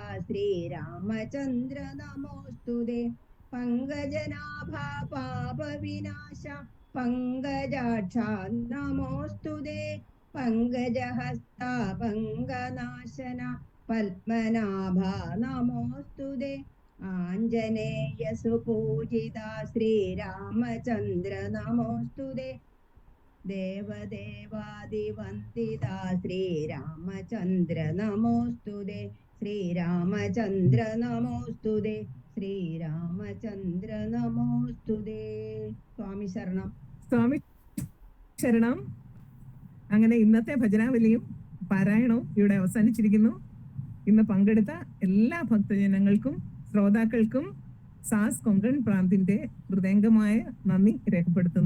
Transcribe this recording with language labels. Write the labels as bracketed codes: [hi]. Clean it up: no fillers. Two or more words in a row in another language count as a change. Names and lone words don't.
[sa] श्रीरामचन्द्र नमोऽस्तुते पङ्कजनाभा पापविनाश पङ्कजाक्षा नमोऽस्तुते पङ्कजहस्ता पङ्कनाशन पद्मनाभा नमोऽस्तुते आञ्जनेय सुपूजिता श्रीरामचन्द्र नमोऽस्तुते देवदेवादिवन्दिता श्रीरामचन्द्र नमोऽस्तुते श्रीरामचन्द्र नमोऽस्तुते ശ്രീരാമചന്ദ്ര നമോസ്തുതേ. [ml] സ്വാമി ശരണം. സ്വാമി ശരണം. അങ്ങനെ ഇന്നത്തെ ഭജനാവലിയും പാരായണവും ഇവിടെ അവസാനിച്ചിരിക്കുന്നു. ഇന്ന് പങ്കെടുത്ത എല്ലാ ഭക്തജനങ്ങൾക്കും ശ്രോതാക്കൾക്കും സാസ് കൊങ്കൺ പ്രാന്തിന്റെ ഹൃദയംഗമായ നന്ദി രേഖപ്പെടുത്തുന്നു.